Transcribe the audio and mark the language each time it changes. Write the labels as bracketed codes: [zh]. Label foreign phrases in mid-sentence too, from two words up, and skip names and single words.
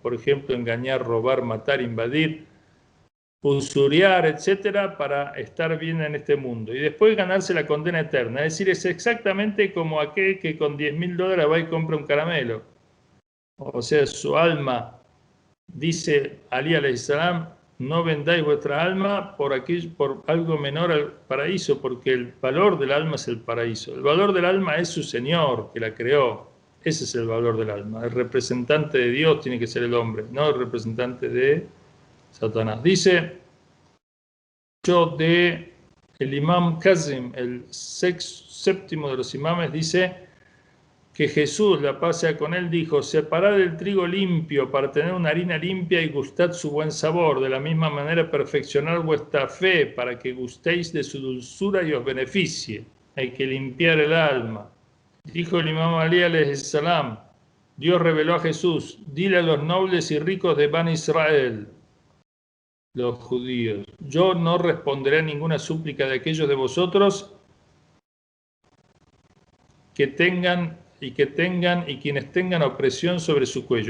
[es] Por ejemplo, engañar, robar, matar, invadir, usuriar, etcétera, para estar bien en este mundo. Y después ganarse la condena eterna. Es decir, es exactamente como aquel que con $10.000 va y compra un caramelo. O sea, su alma. Dice Ali [ar] عليه السلام: [es] no vendáis vuestra alma por algo menor al paraíso, porque el valor del alma es el paraíso. El valor del alma es su Señor, que la creó. Ese es el valor del alma. El representante de Dios tiene que ser el hombre, no el representante de Satanás. Dice yo de El imam Kazim, el séptimo de los imames, dice que Jesús, la paz sea con él, dijo: separad el trigo limpio para tener una harina limpia y gustad su buen sabor. De la misma manera perfeccionad vuestra fe para que gustéis de su dulzura y os beneficie. Hay que limpiar el alma. Dijo el imam Ali [ar] عليه السلام: [es] Dios reveló a Jesús: dile a los nobles y ricos de Ban Israel, los judíos, yo no responderé a ninguna súplica de aquellos de vosotros que tengan y quienes tengan opresión sobre su cuello.